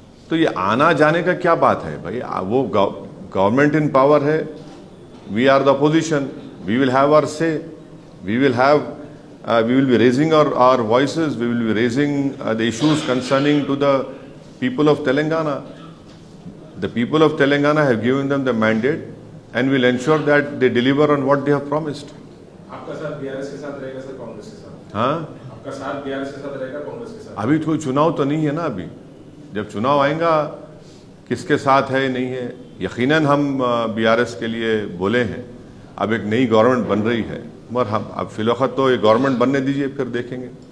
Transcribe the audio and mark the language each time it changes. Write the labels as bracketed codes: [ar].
[hi] तो ये आना जाने का क्या बात है भाई? [en] वो government in power है, we are the opposition, we will have our say, we will be raising our voices, we will be raising the issues concerning to the people of Telangana. The people of Telangana have given them the mandate and will ensure that they deliver on what they have promised. [hi] आपका साथ BRS के साथ रहेगा sir, Congress के साथ? हाँ, आपका साथ बीआरएस के साथ रहेगा, कांग्रेस के साथ? अभी कोई चुनाव तो नहीं है ना। अभी जब चुनाव आएगा किसके साथ है नहीं है, यकीनन हम बीआरएस के लिए बोले हैं। अब एक नई गवर्नमेंट बन रही है, मगर हम अब फिलहाल तो ये गवर्नमेंट बनने दीजिए, फिर देखेंगे।